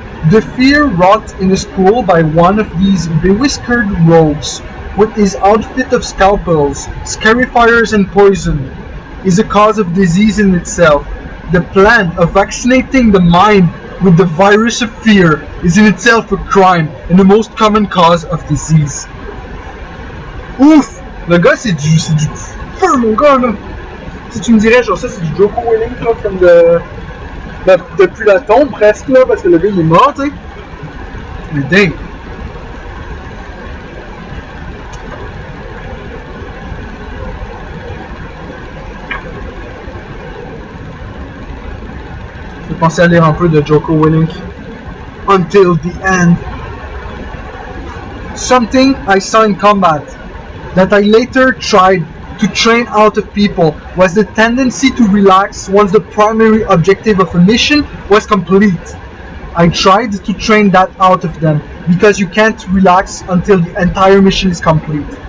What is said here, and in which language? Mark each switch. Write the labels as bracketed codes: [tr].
[en] The fear wrought in a school by one of these bewhiskered rogues, with his outfit of scalpels, scarifiers, and poison, is a cause of disease in itself. The plan of vaccinating the mind with the virus of fear is in itself a crime and the most common cause of disease. [fr] Ouf! Le gars, c'est du feu, mon gars, là! Si tu me dirais, genre ça, c'est du Joko Willing, là, comme depuis la tombe, presque, là, parce que le gars, il est mort, tu sais. Mais dingue! Je pensais à lire un peu de Joko Willing. [en] Until the end. Something I saw in combat that I later tried to train out of people was the tendency to relax once the primary objective of a mission was complete. I tried to train that out of them because you can't relax until the entire mission is complete.